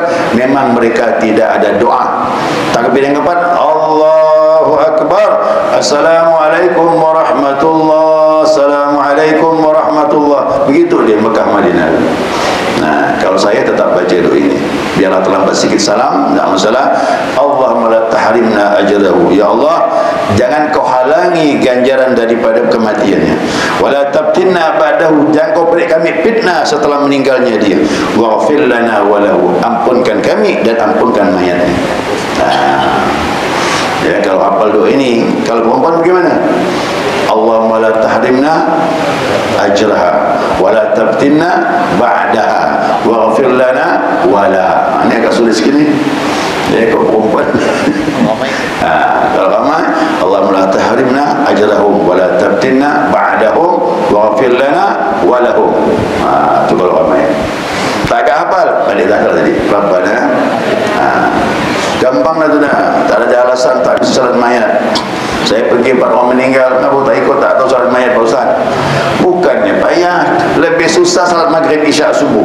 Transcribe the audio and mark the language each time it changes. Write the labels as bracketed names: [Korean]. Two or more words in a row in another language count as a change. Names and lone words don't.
[Malay] Memang mereka tidak ada doa. Takbir yang keempat, [Arabic] الله أكبر، السلام عليكم ورحمة الله، السلام عليكم ورحمة الله. [Malay] Begitu dia Mekah Madinah. Kalau saya tetap baca doa ini, biarlah terlambat sikit salam, tak masalah. [Arabic] اللهم لا تحرمنا أجره، يا الله, [Malay] jangan kau halangi ganjaran daripada kematiannya. [Arabic] ولا تفتنا بعده, [Malay] jangan kau beri kami fitnah setelah meninggalnya dia. [Arabic] واغفر لنا وله, [Malay] ampunkan kami dan ampunkan mayatnya. Ya, kalau hafal doa ini, kalau perempuan bagaimana? [Arabic] اللهم لا تحرمنا أجرها ولا تفتنا بعدها واغفر لنا ولا. [Malay] Ini agak sulit sikit ni. Ya, kalau perempuan. Kalau ramai, [Arabic] اللهم لا تحرمنا أجرهم ولا تفتنا بعدهم واغفر لنا ولهم. [Malay] Itu kalau ramai. Tak agak hafal, balik zakar tadi. Rabbana. Gampang lah tu dah. Tak ada alasan tak bisa salat mayat. Saya pergi 4 orang meninggal, kenapa tak ikut, tak tahu salat mayat Pak Ustaz? Bukannya payah, lebih susah salat maghrib isyak subuh.